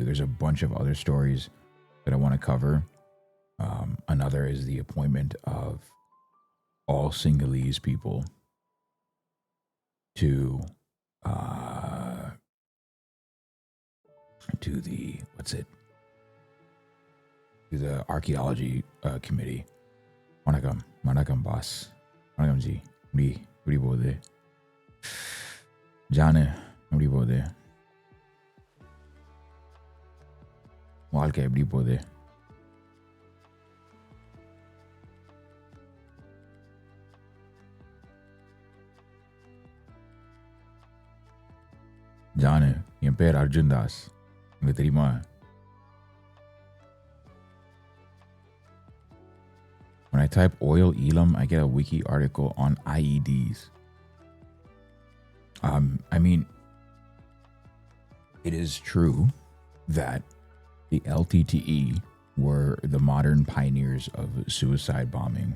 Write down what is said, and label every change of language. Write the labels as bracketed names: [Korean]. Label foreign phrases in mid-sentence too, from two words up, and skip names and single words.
[English] There's a bunch of other stories that I want to cover. Another is the appointment of all Sinhalese people to the archaeology committee. Manakam boss. Manakam ji. Uri bode. Jane. Uri bode. Walke uri bode. Jane, [Tamil] என் பேர் அர்ஜுன் தாஸ். உங்களுக்கு தெரியுமா? [English] When I type oil EELAM, I get a wiki article on IEDs. I mean, it is true that the LTTE were the modern pioneers of suicide bombing.